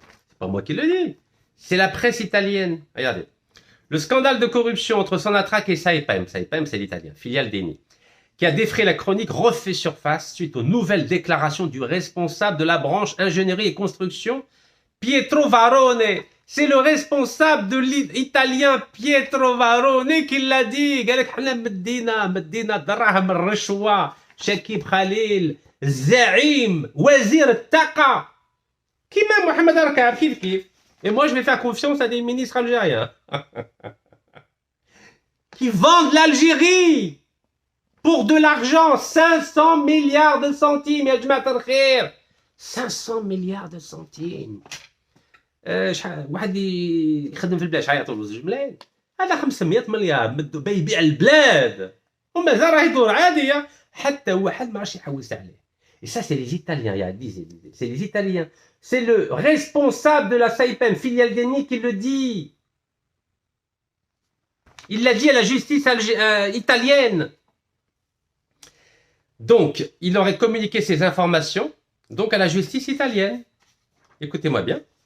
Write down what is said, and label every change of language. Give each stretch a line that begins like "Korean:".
French: C'est pas moi qui le dis, c'est la presse italienne. Regardez, le scandale de corruption entre Sonatrach et Saipem, Saipem c'est l'italien, filiale d'Eni, qui a défrayé la chronique, refait surface suite aux nouvelles déclarations du responsable de la branche ingénierie et construction, Pietro Varone. C'est le responsable de l'italien Pietro Varone qui l'a dit.
Arabic: قال لك حنا مدينا دراهم الرشوة. شكيب خليل الزعيم وزير الطاقة كيما محمد ركاب كيف.
French: Et moi je vais faire confiance à des ministres algériens qui vendent l'Algérie pour de l'argent. 500 milliards de centimes
Arabic: يا جماعة الخير.
French: 500 milliards de centimes.
Arabic: شحال واحد يخدم في البلاد شحال يعطوا له 2 ملايين. هذا 500 مليار بيبيع البلاد ومازال راه يدور عاديه حتى واحد ما عرفش يحوس عليه.
French: Et ça c'est les Italiens, c'est les Italiens. C'est le responsable de la Saipem, filiale d'Eni, qui le dit. Il l'a dit à la justice italienne. Donc, il aurait communiqué ces informations donc à la justice italienne. Écoutez-moi bien.